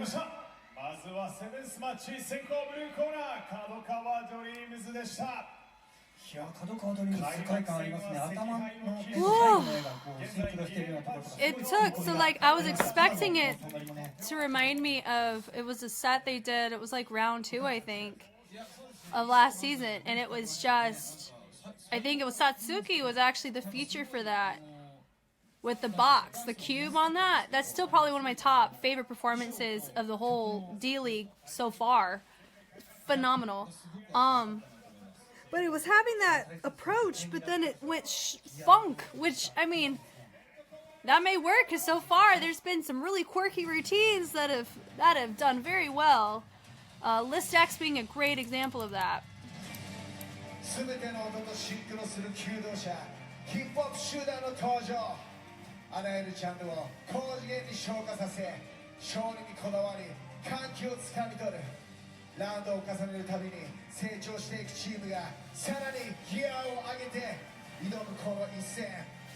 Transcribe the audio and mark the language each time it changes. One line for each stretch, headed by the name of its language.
Japanese: ましたまずはセブンスマッチ先行ブルーコーナーKADOKAWAドリームズでした。いや、角川ドリーム世界観ありますね。頭の手と最後
English: Whoa.
Japanese: の絵がこうシンクロしているようなところとか。
English: It took, so like I was expecting it to remind me of, it was a set they did, it was like round 2 I think of last season, and it was just, I think it was Satsuki was actually the feature for that, with the box, the cube on that. That's still probably one of my top favorite performances of the whole D.League so far. Phenomenal. But it was having that approach, but then it went funk, which, I mean, that may work, because so far there's been some really quirky routines that have done very well. List X being a great example of that.
Japanese: 全ての音とシンクロする求道者、ヒップホップ集団の登場。あらゆるジャンルを高次元に昇華させ、勝利にこだわり、歓喜をつかみ取る。ラウンドを重ねるたびに成長していくチームがさらにギアを上げて挑むこの一戦。